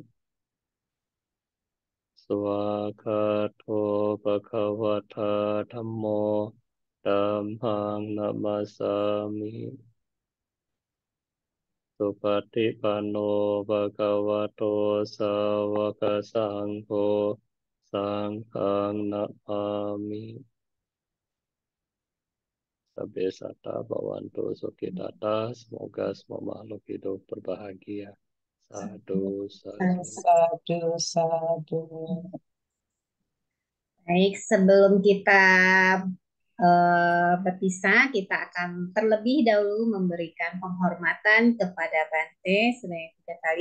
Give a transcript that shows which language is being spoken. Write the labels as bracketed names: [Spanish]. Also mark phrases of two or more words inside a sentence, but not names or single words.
[Pali] Swakato bhagavata dhammo dhammang namasami Supatipanno bhagavato sawaka sangho Sanghang namami. Sabbe satta bhavantu sukhitata. [Indonesian] Semoga semua makhluk hidup berbahagia. [Pali] Sadu, sadu. Sadu, sadu. [Indonesian] Baik, sebelum kita berpisah, kita akan terlebih dahulu memberikan penghormatan kepada Bante sebanyak 3 kali.